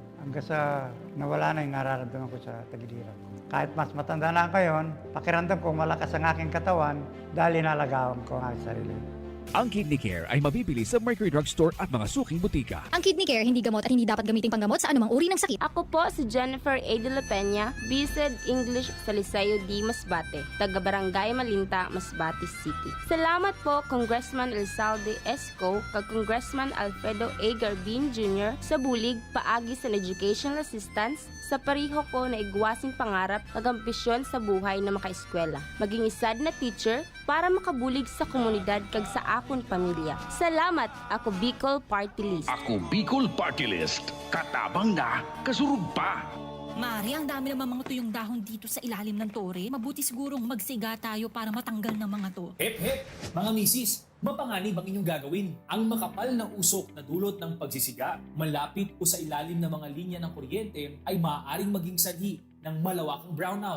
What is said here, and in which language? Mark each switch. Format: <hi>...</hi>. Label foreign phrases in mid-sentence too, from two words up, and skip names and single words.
<tl>Hanggang sa nawala na yung nararamdaman ko sa tagiliran ko. Kahit mas matanda na ako ngayon, pakiramdam ko malakas ang aking katawan dahil inalagaan ko ang aking sarili. Ang Kidney Care ay mabibili sa Mercury Drugstore at mga suking butika. Ang Kidney Care hindi gamot at hindi dapat gamitin panggamot sa anumang uri ng sakit. Ako po si Jennifer A. de la Peña, BSED English sa Liceo D. Masbate, taga-Barangay Malinta, Masbate City.</tl> <msb>Salamat po Congressman Elsalde Esco kag Congressman Alfredo A. Garbin Jr. sa bulig paagi sa</msb> <en>educational assistance</en> <msb>sa pariho ko na igwasing pangarap ag ambisyon sa buhay na makaeskwela. Maging isad na teacher para makabulig sa komunidad kag sa akon pamilya. Salamat, ako Bicol Party List. Ako Bicol Party List. Katabang na, kasurug pa.</msb> <tl>Mari, ang dami naman mga tuyong dahon dito sa ilalim ng tore. Mabuti sigurong magsiga tayo para matanggal ng mga to. Hep hep! Mga misis, mapanganib ang inyong gagawin. Ang makapal na usok na dulot ng pagsisiga, malapit o sa ilalim ng mga linya ng kuryente ay maaaring maging sanhi ng malawakang brownout.</tl>